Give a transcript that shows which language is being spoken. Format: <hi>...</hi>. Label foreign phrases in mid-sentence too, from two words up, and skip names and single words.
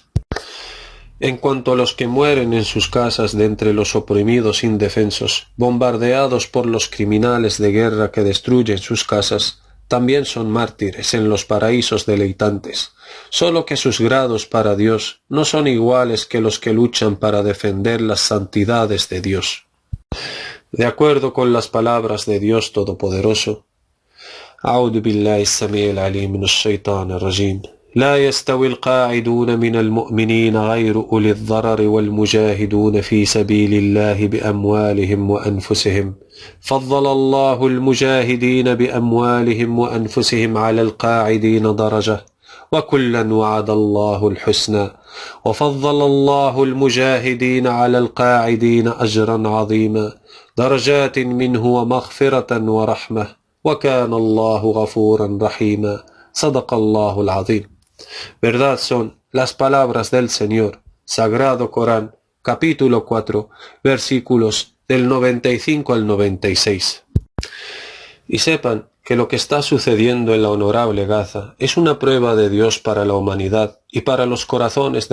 <es>En cuanto a los que mueren en sus casas de entre los oprimidos indefensos, bombardeados por los criminales de guerra que destruyen sus casas, también son mártires en los paraísos deleitantes, solo que sus grados para Dios no son iguales que los que luchan para defender las santidades de Dios. De acuerdo con las palabras de Dios Todopoderoso,</es> <ar>أعوذ بالله السميع العليم من الشيطان الرجيم لا يستوي القاعدون من المؤمنين غير أولي الضرر والمجاهدون في سبيل الله بأموالهم وأنفسهم فضل الله المجاهدين بأموالهم وأنفسهم على القاعدين درجة وكلا وعد الله الحسنى وفضل الله المجاهدين على القاعدين أجرا عظيما درجات منه ومغفرة ورحمة وكان الله غفورا رحيما. صدق الله العظيم.</ar> <es>Verdad son las palabras del Señor. Sagrado Corán, capítulo 4, versículos del 95 al 96. Y sepan que lo que está sucediendo en la honorable Gaza es una prueba de Dios para la humanidad y para los corazones</es>